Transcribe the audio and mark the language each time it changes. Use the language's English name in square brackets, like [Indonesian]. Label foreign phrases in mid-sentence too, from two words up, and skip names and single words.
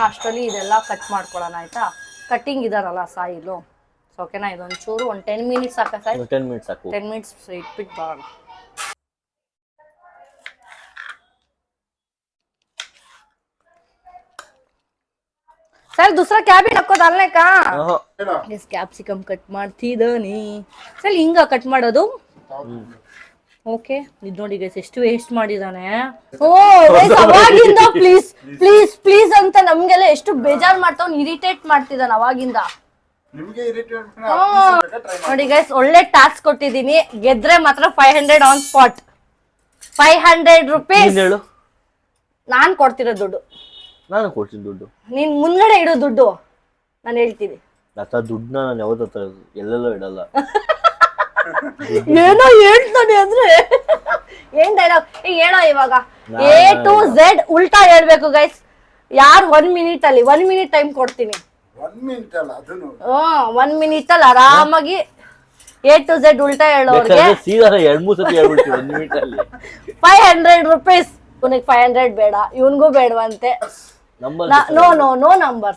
[Kannada] ಅಷ್ಟರಲ್ಲಿ ಇದೆಲ್ಲ ಕಟ್ ಮಾಡ್ಕೊಳ್ಳೋಣ ಆಯ್ತಾ. ಕಟ್ಟಿಂಗ್ ಇದಾರಲ್ಲ ಸಾಯಿಲು, ಓಕೆನಾ? ಇದೊಂದು ಚೂರು ಒಂದು 10 ಮಿನಿಟ್ಸ್ ಸಾಕ ಸಾಯಿ? 10 ಮಿನಿಟ್ಸ್ ಸಾಕು. 10 ಮಿನಿಟ್ಸ್ ಇಟ್ಬಿಟ್ಟು ಬರೋಣ. [Hindi] ಸರ್ दूसरा क्या भी रखो डालने का. इस कैप्सिकम कट [Kannada] ಮಾಡ್ತಿದ್ದಾನೆ. ಸರ್ ಹಿಂಗ ಕಟ್ ಮಾಡೋದು. ಓಕೆ, ಇದು ನೋಡಿ ಗೈಸ್ ಎಷ್ಟು ವೇಸ್ಟ್ ಮಾಡಿದಾನೆ. ಓ ಗೈಸ್ ಅವಾಗಿಂದ [English] please please please [Kannada] ಅಂತ ನಮ್ಗೆಲ್ಲ ಎಷ್ಟು ಬೇಜಾರ್ ಮಾಡ್ತಾವ್, ಇರಿಟೇಟ್ ಮಾಡ್ತಿದ್ದಾನೆ ಅವಾಗಿಂದ. ನಿಮಗೆ ಇರಿಟೇಟ್ ನೋಡಿ ಗೈಸ್, ಒಳ್ಳೆ ಟಾಸ್ಕ್ ಕೊಟ್ಟಿದ್ದೀನಿ. ಗೆದ್ರೆ ಮಾತ್ರ 500 [English] on spot. [Kannada] 500 ರೂಪೀಸ್ ನಾನ್ ಕೊಡ್ತಿರೋ ದುಡ್ಡು. ನಾನು ಕೊಡ್ತೀನಿ ದುಡ್ಡು. ನೀನ್ ಮುಂದ್ಗಡೆ ಇಡೋ ದುಡ್ಡು ನಾನು ಹೇಳ್ತೀನಿ. ದುಡ್ಡನ್ನ ನಾನು ಯಾವತ್ತ ಎಲ್ಲೆಲ್ಲೋ ಇಡಲ್ಲ. ಏನೋ ಹೇಳ್ತಾನೆ ಅಂದ್ರೆ ಏನ್ ಡೈಲಾಗ್ ಹೇಳೋ ಇವಾಗ. [English] A to Z [Kannada] ಉಲ್ಟಾ ಹೇಳ್ಬೇಕು ಗೈಸ್. ಯಾರು 1 ಮಿನಿಟ್ ಅಲ್ಲಿ 1 ಮಿನಿಟ್ ಟೈಮ್ ಕೊಡ್ತೀನಿ. 1 ಮಿನಿಟ್ ಅಲ್ಲ ಅದನ್ನು. 1 ಮಿನಿಟ್ ಅಲ್ಲಿ ಆರಾಮಾಗಿ [English] A to Z [Kannada] ಉಲ್ಟಾ ಹೇಳೋರ್ಗೆ ಸೀದಾ 2-3 ಸತಿ ಹೇಳ್ಬಿಡ್ತೀವಿ 1 ಮಿನಿಟ್ ಅಲ್ಲಿ. 500 ರೂಪೀಸ್. ಇವನಿಗೆ 500 ಬೇಡ, ಇವನ್ಗೂ ಬೇಡವಂತೆ. [English] no no no numbers.